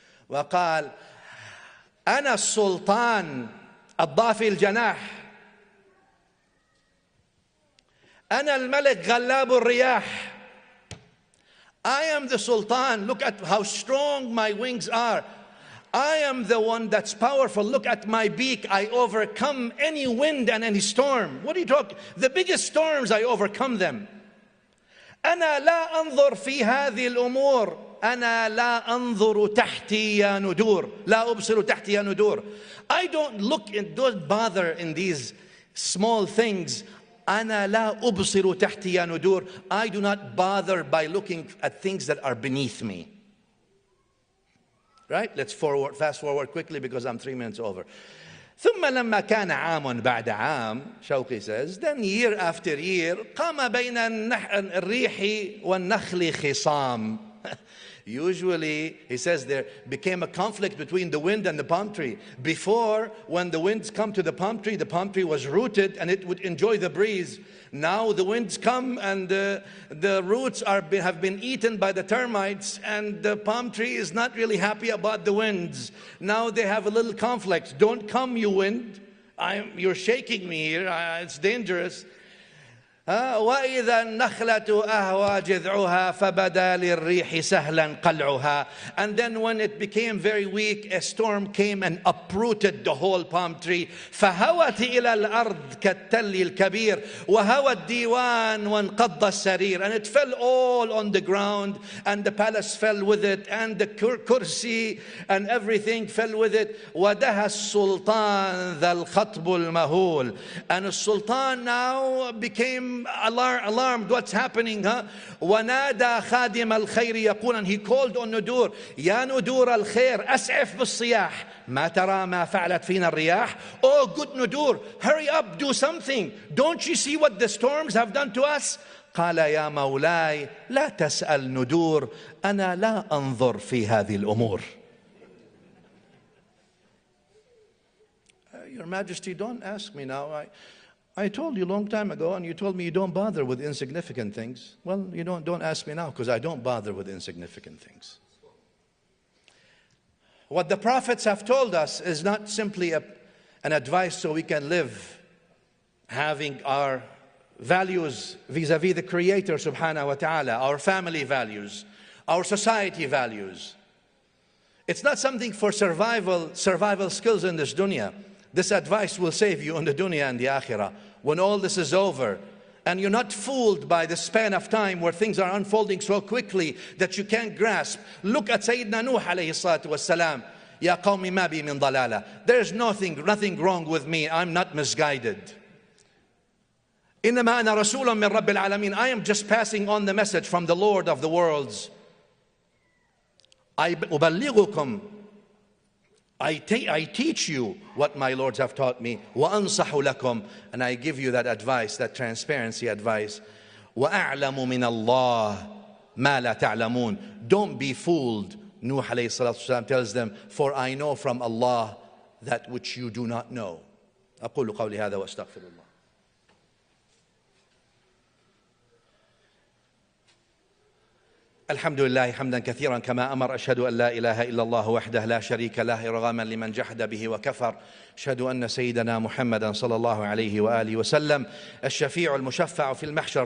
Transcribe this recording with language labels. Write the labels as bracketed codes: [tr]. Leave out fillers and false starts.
[ar] وقال أنا السلطان الضافي الجناح أنا الملك غلاب الرياح. [en] I am the Sultan. Look at how strong my wings are. I am the one that's powerful. Look at my beak. I overcome any wind and any storm. What are you talking? The biggest storms, I overcome them. [ar] أنا لا أنظر في هذه الأمور. أنا لا أنظر تحتي يا ندور. لا أبصر تحتي يا ندور. [en] I don't bother in these small things. [ar] أنا لا أبصر تحتي يا ندور. [en] I do not bother by looking at things that are beneath me. Right? Let's fast forward quickly because I'm 3 minutes over. [ar] ثم لما كان عام بعد عام, [en] Shawqi says, then year after year, [ar] قام بين الريح والنخل خصام. [en] Usually, he says, there became a conflict between the wind and the palm tree. Before, when the winds come to the palm tree was rooted and it would enjoy the breeze. Now the winds come and the roots have been eaten by the termites, and the palm tree is not really happy about the winds. Now they have a little conflict. Don't come, you wind. You're shaking me here. It's dangerous. [ar] وإذا النخلة أهوى جذعها فبدا للريح سهلا قلعها. [en] And then when it became very weak, a storm came and uprooted the whole palm tree. [ar] فهوت إلى الأرض كالتل الكبير وهوى الديوان وانقض السرير. [en] And it fell all on the ground, and the palace fell with it, and the kursi and everything fell with it. [ar] ودها السلطان ذا الخطب المهول. [en] And the Sultan now became alarmed. What's happening? [ar] ونادى خادم الخير يقول, [en] and he called on Nudur, [ar] يا ندور الخير أسعف بالصياح ما ترى ما فعلت فينا الرياح. [en] Oh good Nudur, hurry up, do something. Don't you see what the storms have done to us? [ar] قال يا مولاي لا تسأل ندور أنا لا أنظر في هذه الأمور. [en] Your Majesty, don't ask me now. I told you a long time ago, and you told me you don't bother with insignificant things. Well, you don't ask me now, because I don't bother with insignificant things. What the prophets have told us is not simply an advice so we can live having our values vis-a-vis the Creator subhanahu wa ta'ala, our family values, our society values. It's not something for survival skills in this dunya. This advice will save you on the dunya and the akhirah. When all this is over, and you're not fooled by the span of time where things are unfolding so quickly that you can't grasp. Look at Sayyidina Nuh alayhi salatu wassalam. [ar] Ya qawmi ma bi min dalala. [en] There's nothing wrong with me. I'm not misguided. [ar] إنما أنا رسول من رب العالمين. [en] I am just passing on the message from the Lord of the worlds. I [ar] أبلغكم. [en] I teach you what my lords have taught me. [ar] وأنصح لكم. [en] And I give you that advice, that transparency advice. [ar] وأعلم من الله ما لا تعلمون. [en] Don't be fooled. Nuh alayhi salatu wasalam tells them, for I know from Allah that which you do not know. [ar] أقول قولي هذا وأستغفر الله. الحمد لله حمدا كثيرا كما أمر. أشهد أن لا إله إلا الله وحده لا شريك له إرغاما لمن جحد به وكفر. أشهد أن سيدنا محمدا صلى الله عليه وآله وسلم الشفيع المشفع في المحشر.